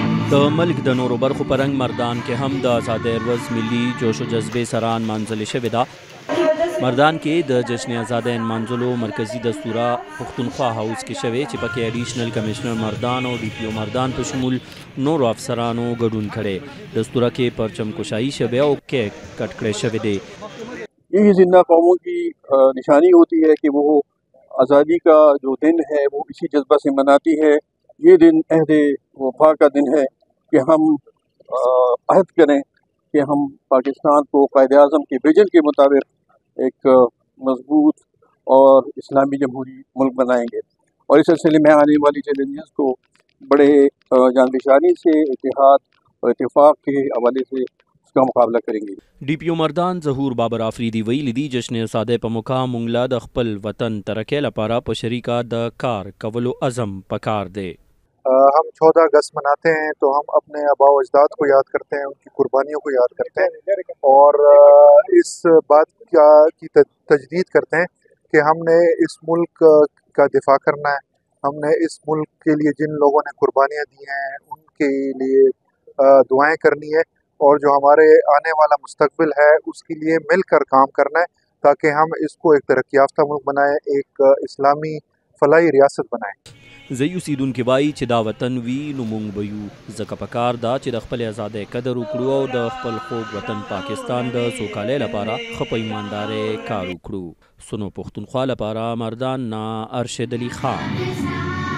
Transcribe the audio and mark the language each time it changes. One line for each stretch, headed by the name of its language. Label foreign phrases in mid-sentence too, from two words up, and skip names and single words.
Pashto: د ملک د نورو برخو په رنګ مردان کې هم د آزادۍ ورځ ملي جوش و جذبې سره نمانځلې شوې ده. مردان کې د جشن آزادۍ نمانځلو مرکزي دستوره پښتونخوا هاوس کې شوې چې پکې اډیشنل کمشنر مردان او ډي پی او مردان په شمول نورو افسرانو ګډون کړي. دستوره کې پرچم کشایي شوې او کیک کټ کړی شوی دی.
Urdu: یہی زندہ قوموں کی نشانی ہوتی ہے کہ وہ آزادی کا جو دن ہے وہ اسی جذبہ سے مناتی ہے. یہ دن عہد وفا کا دن ہے کہ ہم عہد کریں کہ ہم پاکستان کو قائد اعظم کے ویژن کے مطابق ایک مضبوط اور اسلامی جمہوری ملک بنائیں گے اور اس سلسلے میں آنے والی چیلنجز کو بڑے جانبشانی سے اتحاد اور اتفاق کے حوالے سے اس کا مقابلہ کریں گے.
Pashto: डी पी ओ मردان ظهور بابر آفریدي ویلي دي جشن آزادۍ په موقع مونږ له د خپل وطن ترقۍ لپاره په شریکه د کار کولو عزم پکار دی.
Urdu: ہم 14 اگست مناتے ہیں تو ہم اپنے آبا و اجداد کو یاد کرتے ہیں، ان کی قربانیوں کو یاد کرتے ہیں اور اس بات کی تجدید کرتے ہیں کہ ہم نے اس ملک کا دفاع کرنا ہے. ہم نے اس ملک کے لیے جن لوگوں نے قربانیاں دی ہیں ان کے لیے دعائیں کرنی ہے اور جو ہمارے آنے والا مستقبل ہے اس کے لیے مل کر کام کرنا ہے تاکہ ہم اس کو ایک ترقی یافتہ ملک بنائیں، ایک اسلامی فلاحی ریاست بنائیں.
Pashto: زه اوسیدونکي وایي چې دا وطن وي نو موږ به یو، ځکه پکار دا چې د خپل آزادۍ قدر وکړو او د خپل خوږ وطن پاکستان د سوکالۍ لپاره ښه په ایماندارۍ کار وکړو. سنو پښتونخوا لپاره مردان نه ارشد علي خان.